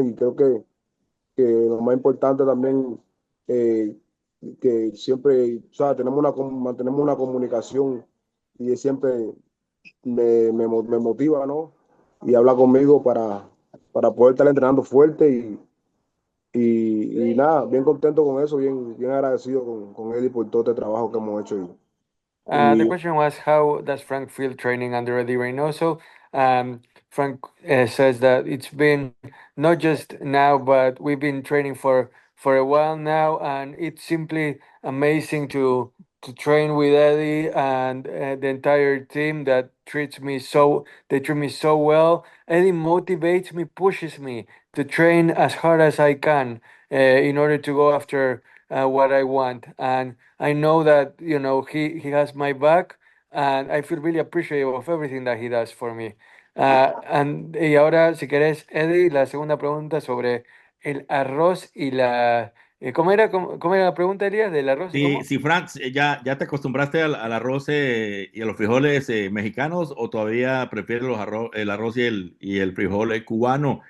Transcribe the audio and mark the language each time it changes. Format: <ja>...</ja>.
<es>Y creo que lo más importante también, eh, que siempre, o sea, mantenemos una comunicación y él siempre me motiva, ¿no? Y habla conmigo para poder estar entrenando fuerte y nada, bien contento con eso, bien agradecido con Eddie por todo este trabajo que hemos hecho.</es> <en>The</en> <es>Y</es> <en>question was, how does Frank feel training under Eddie Reynoso? Frank says that it's been not just now, but we've been training for a while now, and it's simply amazing to train with Eddie and the entire team that they treat me so well. Eddie motivates me, pushes me to train as hard as I can in order to go after what I want. And I know that, he has my back, and I feel really appreciative of everything that he does for me.</en> <es>Y ahora, si querés, Eddie, la segunda pregunta sobre el arroz y la... ¿Cómo era la pregunta, Elías, del arroz y cómo? Si Frank, ya te acostumbraste al arroz y a los frijoles mexicanos, o todavía prefieres el arroz y el frijol cubano?</es>